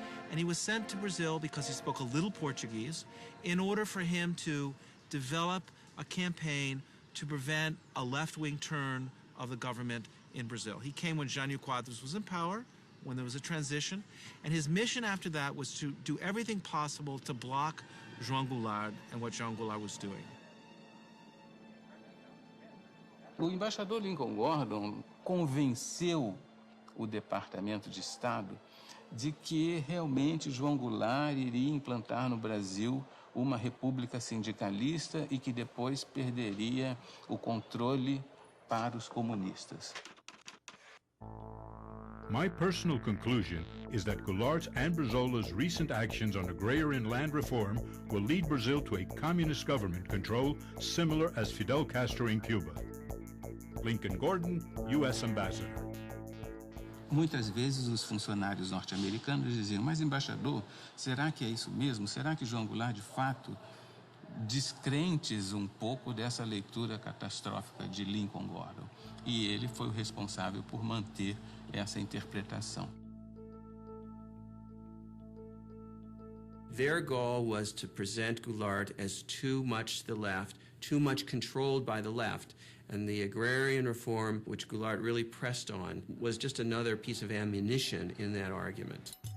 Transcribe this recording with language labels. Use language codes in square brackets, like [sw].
[en] And he was sent to Brazil because he spoke a little Portuguese in order for him to develop a campaign to prevent a left-wing turn of the government in Brazil. He came when Jânio Quadros was in power, when there was a transition, and his mission after that was to do everything possible to block João Goulart and what João Goulart was doing. [pt] O embaixador Lincoln Gordon convenceu o Departamento de Estado de que realmente João Goulart iria implantar no Brasil uma república sindicalista e que depois perderia o controle para os comunistas. [en] My personal conclusion is that Goulart's and Brazola's recent actions on agrarian land reform will lead Brazil to a communist government control similar as Fidel Castro in Cuba. Lincoln Gordon, U.S. Ambassador. [pt] Muitas vezes os funcionários norte-americanos diziam, mas embaixador, será que é isso mesmo? Será que João Goulart, de fato, descrentes um pouco dessa leitura catastrófica de Lincoln Gordon? E ele foi o responsável por manter essa interpretação. [en] Their goal was to present Goulart as too much to the left, too much controlled by the left. And the agrarian reform, which Goulart really pressed on, was just another piece of ammunition in that argument.